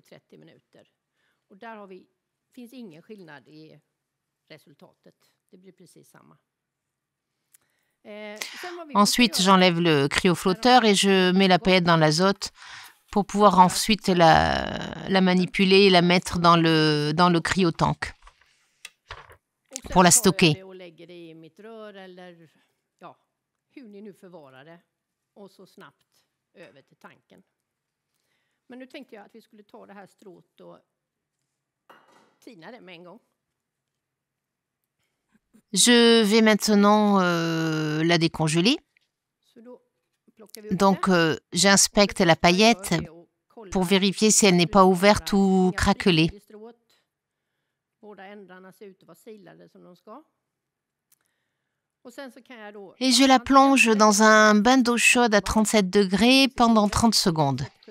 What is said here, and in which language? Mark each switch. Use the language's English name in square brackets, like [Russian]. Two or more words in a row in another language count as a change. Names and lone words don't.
[French] Ensuite, j'enlève le cryoflotteur et je mets la paillette dans l'azote pour pouvoir ensuite la manipuler et la mettre dans le cryotank pour la stocker. [Swedish] Och så snabbt över till tanken. Men nu tänkte jag att vi skulle ta det här strået och tina det med en gång. [French] Je vais maintenant la décongeler. Donc, j'inspecte la paillette pour vérifier si elle n'est pas ouverte ou craquelée. Et je la plonge dans un bain d'eau chaude à 37 degrés pendant 30 secondes.